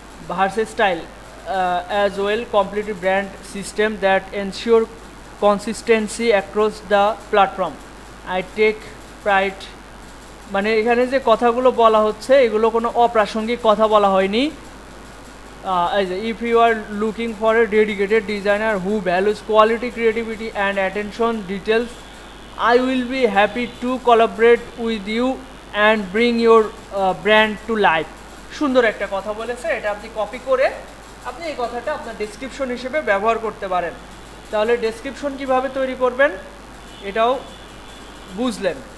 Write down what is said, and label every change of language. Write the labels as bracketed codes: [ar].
[en] Versus style as well complete brand system that ensure consistency across the platform. I take pride, [bn] মানে এখানে যে কথাগুলো বলা হচ্ছে এগুলো কোনো অপ্রাসঙ্গিক কথা বলা হয়নি। [en] If you are looking for a dedicated designer who values quality, creativity and attention details, I will be happy to collaborate with you and bring your brand to life. [bn] সুন্দর একটা কথা বলেছে, এটা আপনি কপি করে আপনি এই কথাটা আপনার ডেসক্রিপশন হিসেবে ব্যবহার করতে পারেন। তাহলে ডেসক্রিপশন কিভাবে তৈরি করবেন এটাও বুঝলেন।